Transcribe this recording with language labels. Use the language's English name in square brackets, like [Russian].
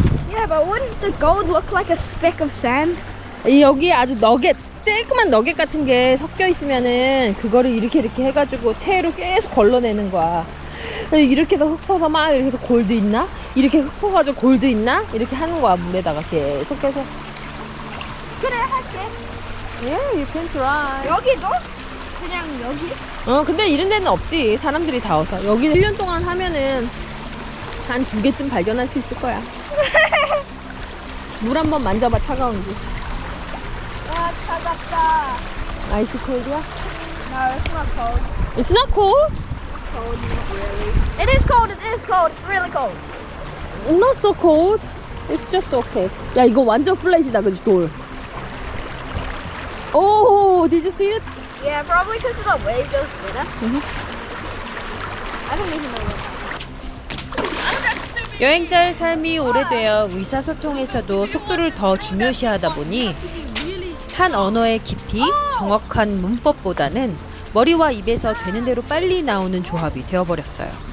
[English] Yeah, but wouldn't the gold look like a speck of sand? [Korean] 여기 아주 너겟, 쬐끄만 너겟 같은 게 섞여 있으면은 그거를 이렇게 해가지고 채로 계속 걸러내는 거야. 이렇게 해서 흙퍼서 막 이렇게 해서 골드 있나? 이렇게 흙퍼가지고 골드 있나? 이렇게 하는 거야. 물에다가 계속 해서. 그래 할게. [English] Yeah, you can try. [Korean] 여기도? 그냥 여기? 근데 이런 데는 없지. 사람들이 다 와서. 여기 1년 동안 하면은 한 2개쯤 발견할 수 있을 거야. 물 한번 만져봐, 차가운지. 아 차갑다. 아이스 콜드야? [English] No, it's not cold. It's not cold. Cold, not really. It is cold. It is cold. It's really cold. Not so cold. It's just okay. [Korean] 야, 이거 완전 플랫이다, 그치, 돌. [English] Oh, did you see it? Yeah, probably because of the waves goes with it. I don't even know what. [Korean] 여행자의 삶이 오래되어 의사소통에서도 속도를 더 중요시하다 보니 한 언어의 깊이, 정확한 문법보다는 머리와 입에서 되는 대로 빨리 나오는 조합이 되어버렸어요.